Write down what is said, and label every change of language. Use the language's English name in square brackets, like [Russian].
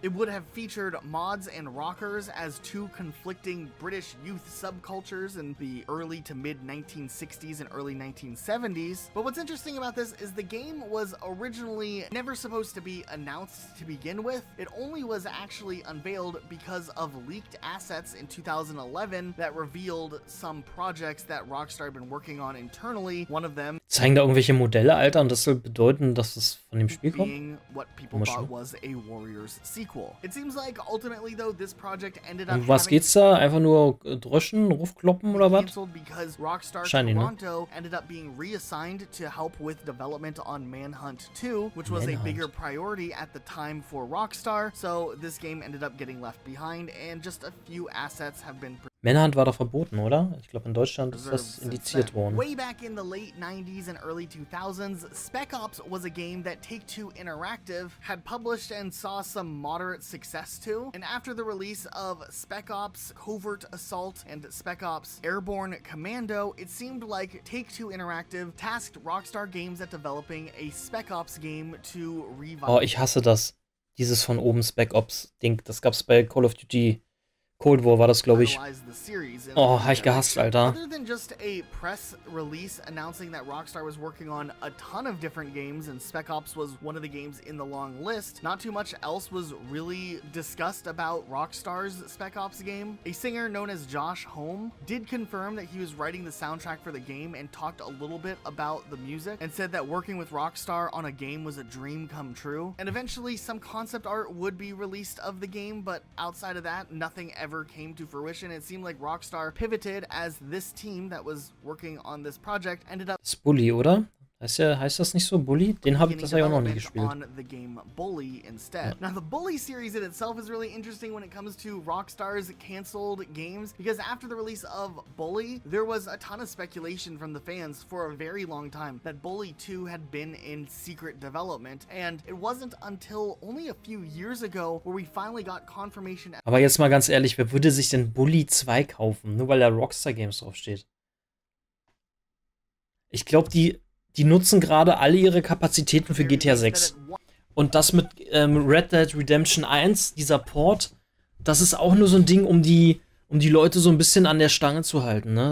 [English] It would have featured mods and rockers as two conflicting British youth subcultures in the early to mid 1960s and early 1970s. But what's interesting about this is the game was originally never supposed to be announced to begin with. It only was actually unveiled because of leaked assets in 2011 that revealed some projects that Rockstar had been working on internally. One of them [German] zeigen da irgendwelche Modelle, Alter, und das soll bedeuten, dass es von dem Spiel kommt? [English] Being what people thought was a Warriors sequel. It seems like ultimately though this project ended up [German] um was geht's da? Einfach nur dröschen, Rufkloppen oder was? [English] Because Rockstar [German] Wahrscheinlich, [English] Toronto ended up being reassigned to help with development on Manhunt 2, which was a bigger priority at the time for Rockstar, so this game ended up getting left behind and just a few assets have been [German] Männerhand war doch verboten, oder? Ich glaube, in Deutschland ist das indiziert worden. [English] Way back in the late 90s and early 2000s, Spec Ops was a game that Take-Two Interactive had published and saw some moderate success to. And after the release of Spec Ops Covert Assault and Spec Ops Airborne Commando, it seemed like Take-Two Interactive tasked Rockstar Games at developing a Spec Ops game to revive. [German] Oh, ich hasse das. Dieses von oben Spec Ops Ding. Das gab's bei Call of Duty Cold War war das, glaube ich. Oh, hab ich gehasst, Alter. [English] Other than just a press release announcing that Rockstar was working on a ton of different games and Spec Ops was one of the games in the long list, not too much else was really discussed about Rockstar's Spec Ops game. A singer known as Josh Homme did confirm that he was writing the soundtrack for the game and talked a little bit about the music and said that working with Rockstar on a game was a dream come true. And eventually some concept art would be released of the game, but outside of that, nothing ever came to fruition. It seemed like Rockstar pivoted as this team that was working on this project ended up. [German] Das ist Bully, oder? Heißt das nicht so, Bully? Den habe ich das ja auch noch nie gespielt. [English] On the game Bully instead. Now the Bully series in itself is really interesting when it comes to Rockstar's canceled games, because after the release of Bully, there was a ton of speculation from the fans for a very long time that Bully 2 had been in secret development, and it wasn't until only a few years ago where we finally got confirmation. [German] Aber jetzt mal ganz ehrlich, wer würde sich denn Bully 2 kaufen, nur weil da Rockstar Games draufsteht? Ich glaube, die nutzen gerade alle ihre Kapazitäten für GTA 6. Und das mit Red Dead Redemption 1, dieser Port, das ist auch nur so ein Ding, um die Leute so ein bisschen an der Stange zu halten, ne?